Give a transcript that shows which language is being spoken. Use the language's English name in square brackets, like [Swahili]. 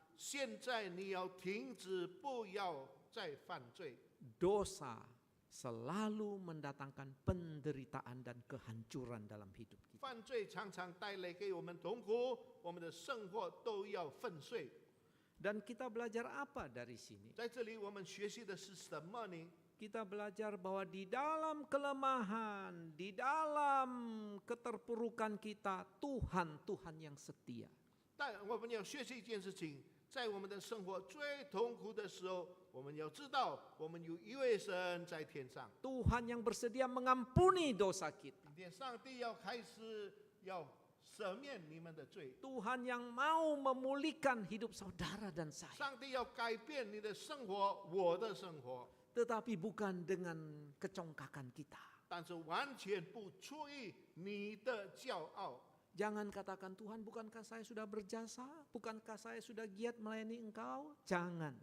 [Chinese] 现在你要停止，不要再犯罪。 [Indonesian] Dosa selalu mendatangkan penderitaan dan kehancuran dalam hidup kita. [Chinese] 犯罪常常带来给我们痛苦，我们的生活都要粉碎。 [Indonesian] Dan kita belajar apa dari sini? [Chinese] 在这里，我们学习的是什么呢？ [Indonesian] Kita belajar bahwa di dalam kelemahan, di dalam keterpurukan kita, Tuhan yang setia. [Chinese] 但我们要学习一件事情，在我们的生活最痛苦的时候，我们要知道，我们有一位神在天上。 [Indonesian] Tuhan yang bersedia mengampuni dosa kita. [Chinese] 今天上帝要开始要赦免你们的罪， [Indonesian] Tuhan yang mau memulihkan hidup saudara dan saya. [Chinese] 上帝要改变你的生活，我的生活， [Indonesian] Tetapi bukan dengan kecongkakan kita. [Chinese] 但是完全不出于你的骄傲。 [Indonesian] Jangan katakan, Tuhan bukankah saya sudah berjasa? Bukankah saya sudah giat melayani engkau? Jangan.